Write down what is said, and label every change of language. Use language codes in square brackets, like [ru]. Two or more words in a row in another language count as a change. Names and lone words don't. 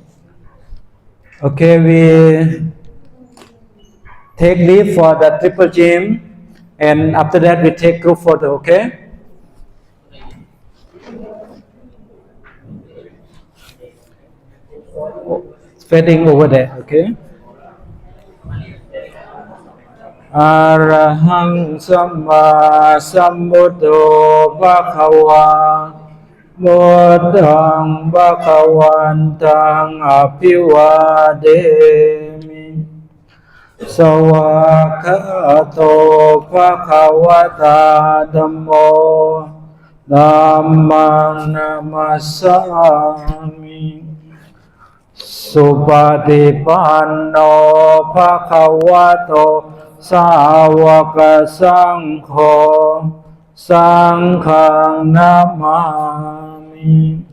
[en] Okay, we take leave for the triple chain, and after that, we take group photo. Okay. Fading over there. Okay. [pi] Arahang Samma Sambuddho Bhagava Buddhang Bhagavantang Abhivademi Sawakhato Bhagavata Dhammo Dhammang Namasami Supatipanno Bhagavato Sāvaka Saṅkho Saṅghang Namami.